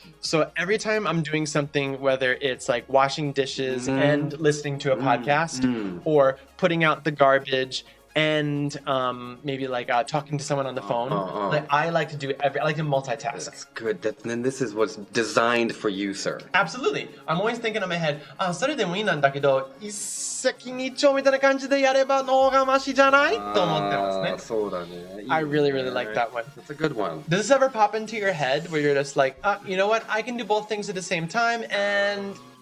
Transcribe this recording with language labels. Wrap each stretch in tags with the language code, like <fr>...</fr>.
<en>So every time I'm doing something, whether it's like washing dishes and listening to a podcast, or putting out the garbage, and maybe like talking to someone on the phone, like I like to do I like to multitask. That's good. Then this is what's designed for you, sir. Absolutely. I'm always thinking in my head,</en> <ja>それでもいいなんだけど、一石二鳥みたいな感じでやればのがましじゃないと思ってますね。そうだね。</ja> <en>I really, really like that one. That's a good one. Does this ever pop into your head where you're just like, you know what? I can do both things at the same time, and</en>